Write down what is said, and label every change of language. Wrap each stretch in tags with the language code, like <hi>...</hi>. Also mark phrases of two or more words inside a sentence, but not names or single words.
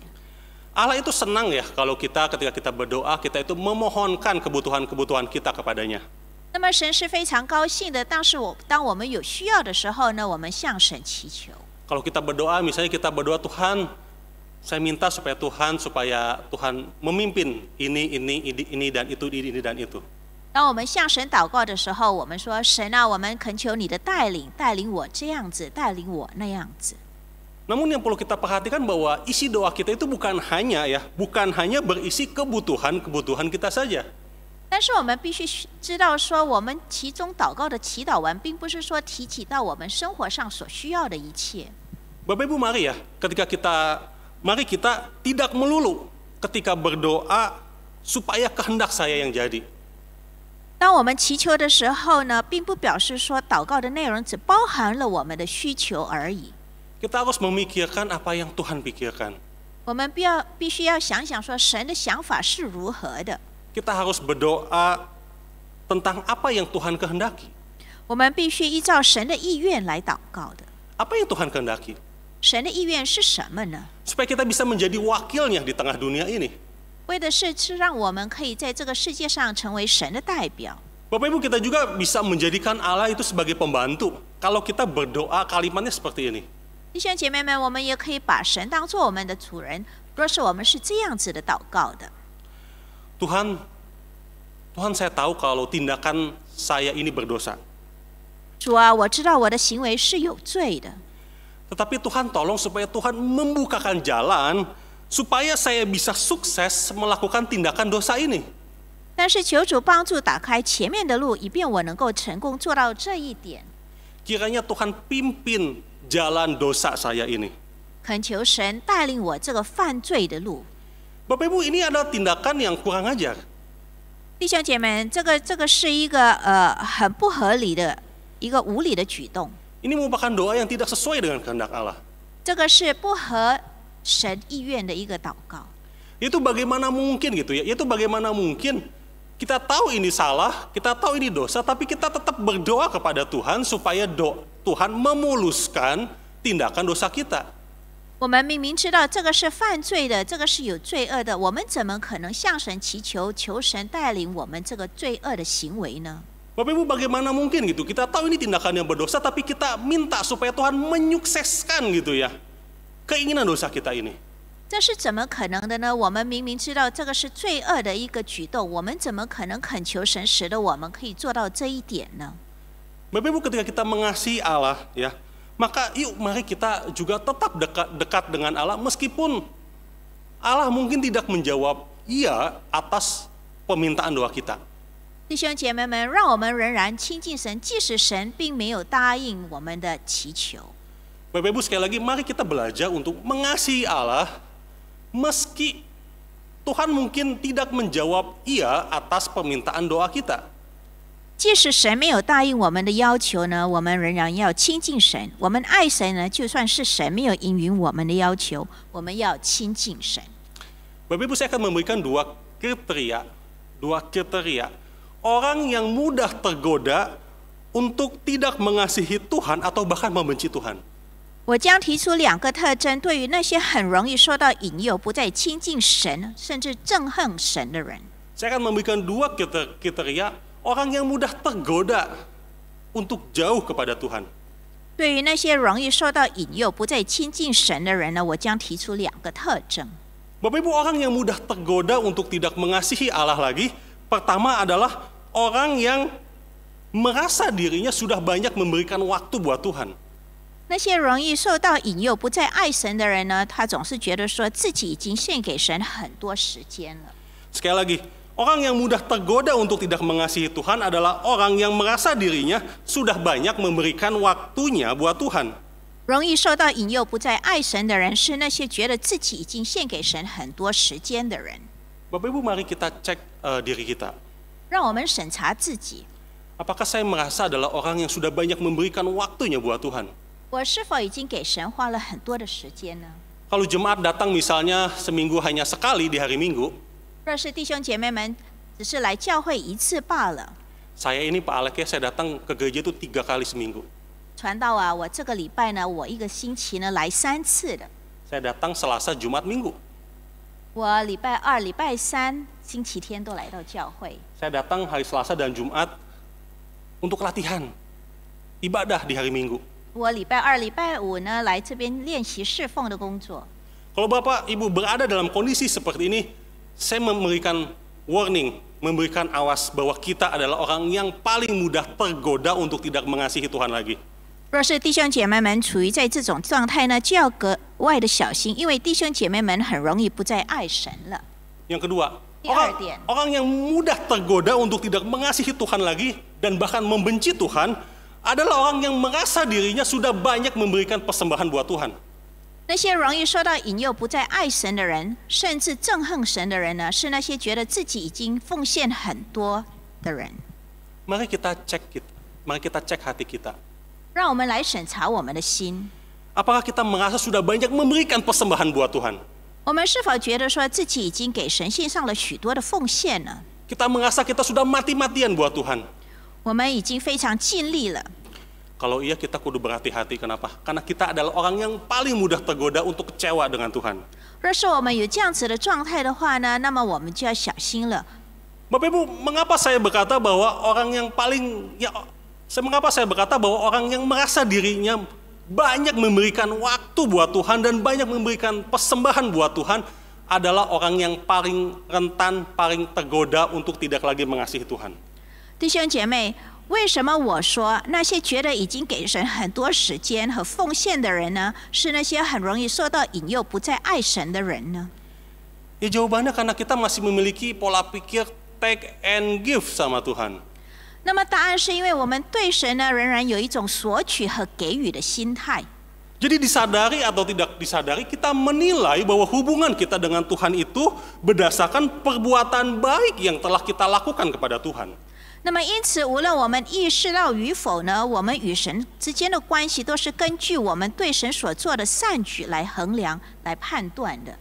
<id>Allah itu senang ya kalau ketika kita berdoa, kita itu memohonkan kebutuhan-kebutuhan kita kepadanya.</id> <zh>那么神是非常高兴的。当我们有需要的时候呢，我们向神祈求。</zh> <id>Kalau kita berdoa, misalnya kita berdoa, Tuhan, saya minta supaya Tuhan memimpin ini dan itu.</id> <zh>当我们向神祷告的时候，我们说：“神啊，我们恳求你的带领，带领我这样子，带领我那样子。”</zh> <id>Namun yang perlu kita perhatikan bahwa isi doa kita itu bukan hanya berisi kebutuhan kita saja.</id> <zh>但是我们必须知道说，我们其中祷告的祈祷完，并不是说提起到我们生活上所需要的一切。</zh> <id>Bapak Ibu mari ya, mari kita tidak melulu ketika berdoa supaya kehendak saya yang jadi.</id> <zh>当我们祈求的时候呢，并不表示说祷告的内容只包含了我们的需求而已。</zh> <id>Kita harus memikirkan apa yang Tuhan pikirkan.</id> <zh>我们必须要想想说，神的想法是如何的。</zh> <id>Kita harus berdoa tentang apa yang Tuhan kehendaki.</id> <zh>我们必须依照神的意愿来祷告的。</zh> <id>Apa yang Tuhan kehendaki?</id> <zh>神的意愿是什么呢？</zh> <id>Supaya kita bisa menjadi wakilnya di tengah dunia ini.</id> <zh>为的是让我们可以在这个世界上成为神的代表。</zh> <id>Bapak Ibu, kita juga bisa menjadikan Allah itu sebagai pembantu. Kalau kita berdoa kalimatnya seperti ini.</id> <zh>弟兄姐妹们，我们也可以把神当作我们的主人。若是我们是这样子的祷告的，</zh> <id>Tuhan, saya tahu kalau tindakan saya ini berdosa.</id> <zh>主啊，我知道我的行为是有罪的，</zh> <id>Tetapi Tuhan tolong supaya Tuhan membukakan jalan supaya saya bisa sukses melakukan tindakan dosa ini.</id> <zh>但是求主帮助打开前面的路，以便我能够成功做到这一点。</zh> <id>Kiranya Tuhan pimpin jalan dosa saya ini.</id> <zh>恳求神带领我这个犯罪的路。</zh> <id>Bapak Ibu, ini adalah tindakan yang kurang ajar.</id> <zh>弟兄姐妹，这个是一个很不合理的一个无理的举动，</zh> <id>Ini merupakan doa yang tidak sesuai dengan kehendak Allah.</id> <zh>这个是不合神意愿的一个祷告。</zh> <id>Itu bagaimana mungkin gitu ya? Itu bagaimana mungkin kita tahu ini salah, kita tahu ini dosa, tapi kita tetap berdoa kepada Tuhan supaya Tuhan memuluskan tindakan dosa kita.</id> <zh>我们明明知道这个是犯罪的，这个是有罪恶的，我们怎么可能向神祈求，求神带领我们这个罪恶的行为呢？</zh> <id>Bapak Ibu, bagaimana mungkin gitu? Kita tahu ini tindakan yang berdosa, tapi kita minta supaya Tuhan menyukseskan gitu ya keinginan dosa kita ini.</id> <zh>这是怎么可能的呢？我们明明知道这个是罪恶的一个举动，我们怎么可能恳求神，使得我们可以做到这一点呢？</zh> <id>Bapak Ibu, ketika kita mengasihi Allah ya, maka mari kita juga tetap dekat dengan Allah meskipun Allah mungkin tidak menjawab iya atas permintaan doa kita.</id> <zh>弟兄姐妹们，让我们仍然亲近神，即使神并没有答应我们的祈求。</zh> <id>Bapak Ibu, sekali lagi mari kita belajar untuk mengasihi Allah meski Tuhan mungkin tidak menjawab iya atas permintaan doa kita.</id> <zh>即使神没有答应我们的要求呢，我们仍然要亲近神。我们爱神呢，就算是神没有应允我们的要求，我们要亲近神。</zh> <id>Bapak Ibu, saya akan memberikan dua kriteria orang yang mudah tergoda untuk tidak mengasihi Tuhan atau bahkan membenci Tuhan.</id> <zh>我将提出两个特征，对于那些很容易受到引诱、不再亲近神，甚至憎恨神的人。</zh> <id>Saya akan memberikan dua kriteria orang yang mudah tergoda untuk jauh kepada Tuhan.</id> <zh>对于那些容易受到引诱、不再亲近神的人呢，我将提出两个特征。</zh> <id>Bapak Ibu, orang yang mudah tergoda untuk tidak mengasihi Allah lagi, pertama adalah orang yang merasa dirinya sudah banyak memberikan waktu buat Tuhan.</id> <zh>那些容易受到引诱、不再爱神的人呢，他总是觉得说自己已经献给神很多时间了。</zh> <id>Sekali lagi, orang yang mudah tergoda untuk tidak mengasihi Tuhan adalah orang yang merasa dirinya sudah banyak memberikan waktunya buat Tuhan.</id> <zh>容易受到引诱、不再爱神的人，是那些觉得自己已经献给神很多时间的人。</zh> <id>Bapak Ibu, mari kita cek diri kita.</id> <zh>让我们审查自己，</zh> <id>Apakah saya merasa adalah orang yang sudah banyak memberikan waktunya buat Tuhan?</id> <zh>我是否已经给神花了很多的时间呢？</zh> <id>Kalau jemaat datang misalnya seminggu hanya sekali di hari Minggu,</id> <zh>若是弟兄姐妹们只是来教会一次罢了，</zh> <id>saya ini Pak Alek ya, saya datang ke gereja itu 3 kali seminggu.</id> <zh>传道啊，我这个礼拜呢，我一个星期呢来3次的。</zh> <id>Saya datang Selasa, Jumat, Minggu.</id> <zh>我礼拜二、礼拜三、星期天都来到教会。</zh> <id>Saya datang hari Selasa dan Jumat untuk latihan ibadah di hari Minggu.</id> <zh>我礼拜二、礼拜五呢来这边练习侍奉的工作。</zh> <id>Kalau Bapak Ibu berada dalam kondisi seperti ini, saya memberikan warning, memberikan awas bahwa kita adalah orang yang paling mudah tergoda untuk tidak mengasihi Tuhan lagi.</id> <zh>若是弟兄姐妹们处于在这种状态呢，就要格外的小心，因为弟兄姐妹们很容易不再爱神了。</zh> <id>Yang kedua, Diartian. orang yang mudah tergoda untuk tidak mengasihi Tuhan lagi dan bahkan membenci Tuhan adalah orang yang merasa dirinya sudah banyak memberikan persembahan buat Tuhan.</id> <zh>那些容易受到引诱不再爱神的人，甚至憎恨神的人呢，是那些觉得自己已经奉献很多的人。</zh> <id>Mari kita cek hati kita.</id> <zh>让我们来审查我们的心，</zh> <id>Apakah kita merasa sudah banyak memberikan persembahan buat Tuhan?</id> <zh>我们是否觉得说自己已经给神献上了许多的奉献呢？</zh> <id>Kita merasa kita sudah mati-matian buat Tuhan.</id> <zh>我们已经非常尽力了。</zh> <id>Kalau iya kita kudu berhati-hati, kenapa? Karena kita adalah orang yang paling mudah tergoda untuk kecewa dengan Tuhan.</id> <zh>若是我们有这样子的状态的话呢，那么我们就要小心了。</zh> <id>Bapak Ibu, mengapa saya berkata bahwa orang yang merasa dirinya banyak memberikan waktu buat Tuhan dan banyak memberikan persembahan buat Tuhan adalah orang yang paling rentan, paling tergoda untuk tidak lagi mengasihi Tuhan.</id> <zh>弟兄姐妹，为什么我说那些觉得已经给神很多时间和奉献的人呢，是那些很容易受到引诱不再爱神的人呢？</zh> <id>Ya jawabannya karena kita masih memiliki pola pikir</id> <en>take and give</en> <id>sama Tuhan.</id> <zh>那么答案是因为我们对神呢仍然有一种索取和给予的心态。</zh> <id>Jadi disadari atau tidak disadari kita menilai bahwa hubungan kita dengan Tuhan itu berdasarkan perbuatan baik yang telah kita lakukan kepada Tuhan.</id> <zh>那么因此，无论我们意识到与否呢，我们与神之间的关系都是根据我们对神所做的善举来衡量、来判断的。</zh>